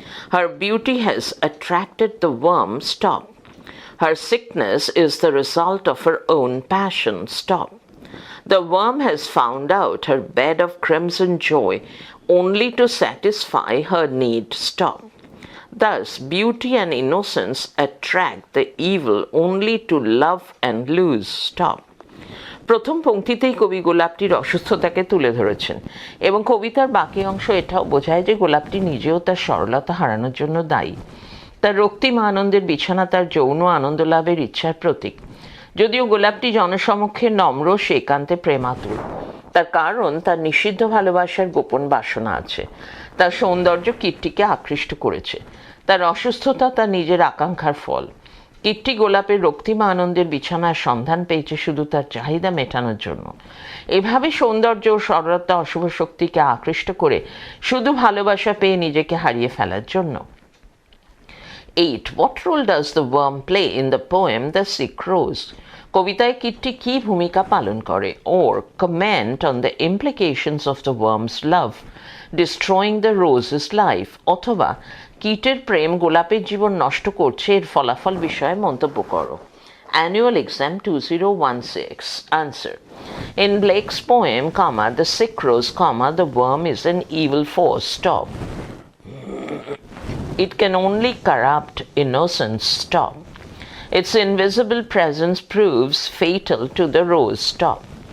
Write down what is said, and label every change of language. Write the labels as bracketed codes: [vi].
[en] Her beauty has attracted the worm. Stop. Her sickness is the result of her own passion. Stop. The worm has found out her bed of crimson joy only to satisfy her need. Stop. Thus, beauty and innocence attract the evil only to love and lose. Stop. [bn] প্রথম পংক্তিতেই কবি গোলাপটির অসুস্থতাকে তুলে ধরেছেন এবং কবিতার বাকি অংশ এটাও বোঝায় যে গোলাপটি নিজেও তার সরলতা হারানোর জন্য দায়ী। তার রক্তিম আনন্দের বিছানা তার যৌন আনন্দ লাভের ইচ্ছার প্রতীক। যদিও গোলাপটি জনসমক্ষে নম্র, সে একান্তে প্রেমাতুর। তার কারণ তার নিষিদ্ধ ভালোবাসার গোপন বাসনা আছে। তার সৌন্দর্য কীর্তিকে আকৃষ্ট করেছে। তার অসুস্থতা তার নিজের আকাঙ্ক্ষার ফল। কীর্তি গোলাপের রক্তিম আনন্দের বিছানার সন্ধান পেয়েছে শুধু তার চাহিদা মেটানোর জন্য। এভাবে সৌন্দর্য ও সরলতা অশুভ শক্তিকে আকৃষ্ট করে শুধু ভালোবাসা পেয়ে নিজেকে হারিয়ে ফেলার জন্য। 8. [en] What role does the worm play in the poem The Sick Rose? [bn] কবিতায় কীটটি কী ভূমিকা পালন করে? [en] Or comment on the implications of the worm's love destroying the rose's life, [bn] অথবা কীটের প্রেম গোলাপের জীবন নষ্ট করছে, এর ফলাফল বিষয়ে মন্তব্য করো। [en] Annual Exam 2016. Answer. In Blake's poem, the sick rose, the worm is an evil force. Stop. It can only corrupt innocence. Stop. Its invisible presence proves fatal to the rose. Stop.